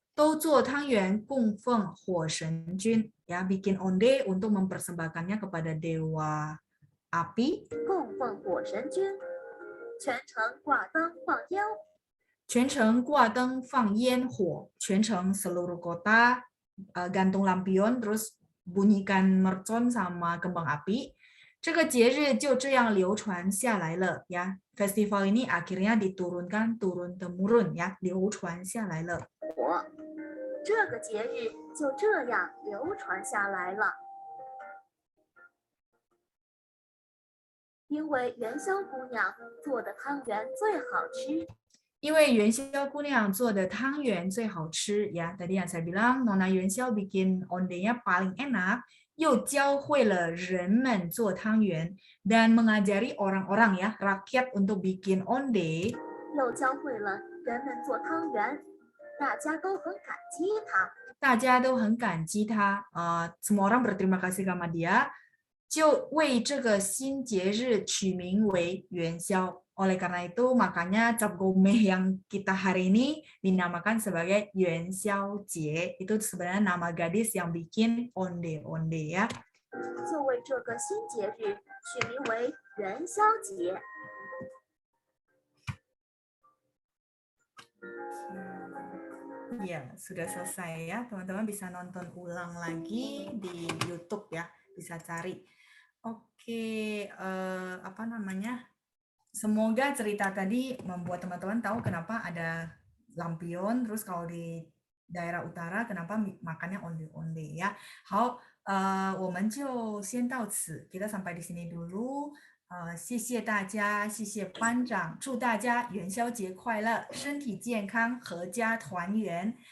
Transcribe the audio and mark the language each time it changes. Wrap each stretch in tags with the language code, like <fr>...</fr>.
<zh>都做汤圆供奉火神君</zh> <id>ya, bikin onde untuk mempersembahkannya kepada dewa api.</id> <zh>供奉火神君。全城挂灯放烟火，全城挂灯放烟火，全城</zh> <id>seluruh kota gantung lampion, terus bunyikan mercon sama kembang api.</id> <zh>这个节日就这样流传下来了 ya.</zh> <id>Festival ini akhirnya diturunkan turun temurun ya,</id> <zh>流传下来了。这个节日就这样流传下来了。因为元宵姑娘做的汤圆最好吃。因为元宵姑娘做的汤圆最好吃 ya.</zh> <id>Tadi yang saya bilang Nona Yuanxiao bikin ondenya paling enak,</id> <zh>又教会了人们做汤圆</zh> <id>dan mengajari orang-orang ya, rakyat untuk bikin onde.</id> <zh>又教会了人们做汤圆，大家都很感激她。大家都很感激她 semua orang berterima kasih sama dia. 就为这个新节日取名为元宵.</zh> <id>Oleh karena itu, makanya Cap Gomeh yang kita hari ini dinamakan sebagai Yuan Xiao Jie. Itu sebenarnya nama gadis yang bikin onde-onde ya.</id> <zh>就为这个新节日取名为元宵节。</zh> <id>Ya, sudah selesai ya. Teman-teman bisa nonton ulang lagi di YouTube ya, bisa cari. Oke, apa namanya? Semoga cerita tadi membuat teman-teman tahu kenapa ada lampion, terus kalau di daerah utara kenapa makannya onde-onde ya.</id> <zh>好，我们就先到此，</zh> <id>kita sampai di sini dulu.</id> <zh>谢谢大家，谢谢班长，祝大家元宵节快乐，身体健康，阖家团圆。</zh>